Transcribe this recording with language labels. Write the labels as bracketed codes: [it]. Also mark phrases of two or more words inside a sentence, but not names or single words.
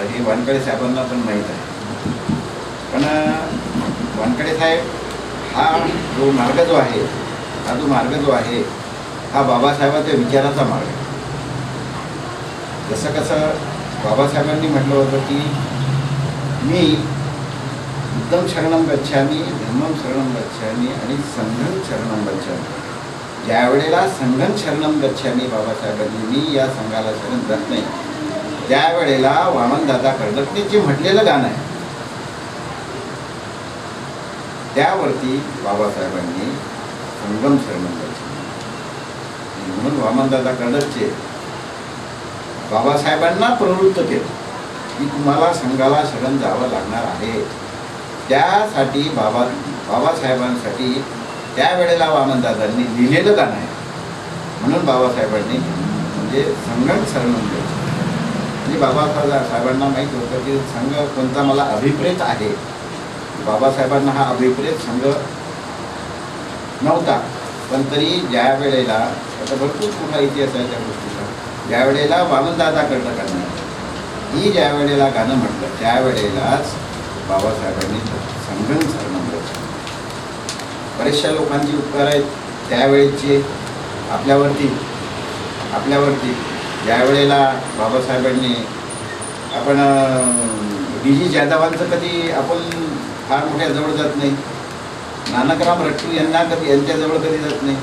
[mr] हे वानकडे साहेबांना पण माहीत आहे. पण वानकडे साहेब हा जो मार्ग जो आहे हा बाबासाहेबांच्या विचाराचा मार्ग आहे. जसं कसं बाबासाहेबांनी म्हटलं होतं की मी [pi] बुद्धं शरणं गच्छामी, धम्मं शरणं गच्छामी आणि संघं शरणं गच्छामी. [mr] ज्या वेळेला [pi] संघं शरणं गच्छामी [mr] बाबासाहेबांनी मी या संघाला शरण जात नाही, त्यावेळेला वामनदादा कर्डकने जे म्हटलेलं गाणं आहे त्यावरती बाबासाहेबांनी [pi] संगम शरणं गच्छामी [mr] म्हणून वामनदादा कर्डकचे बाबासाहेबांना प्रवृत्त केलं की तुम्हाला संघाला शरण जावं लागणार आहे. त्यासाठी बाबासाहेबांसाठी त्यावेळेला वामनदादांनी लिहिलेलं गाणं आहे. म्हणून बाबासाहेबांनी म्हणजे [pi] संघम शरणं गच्छामी [mr] म्हणजे बाबासाहेबांना माहीत होतं की संघ कोणता मला अभिप्रेत आहे. बाबासाहेबांना हा अभिप्रेत संघ नव्हता, पण तरी ज्या वेळेला आता भरपूर मोठा इतिहास आहे त्या गोष्टीचा. ज्या वेळेला वामनदादा कर्डकांनी ज्या वेळेला गाणं म्हटलं त्यावेळेलाच बाबासाहेबांनी [pi] संघं शरणं गच्छामी. [mr] बरेचशा लोकांची उपकार आहेत त्यावेळेचे आपल्यावरती ज्या वेळेला बाबासाहेबांनी आपण डी.जी. जाधवांचं कधी आपण फार मोठ्या जवळ जात नाही. नानकराम रट्टू यांच्याजवळ कधी जात नाही.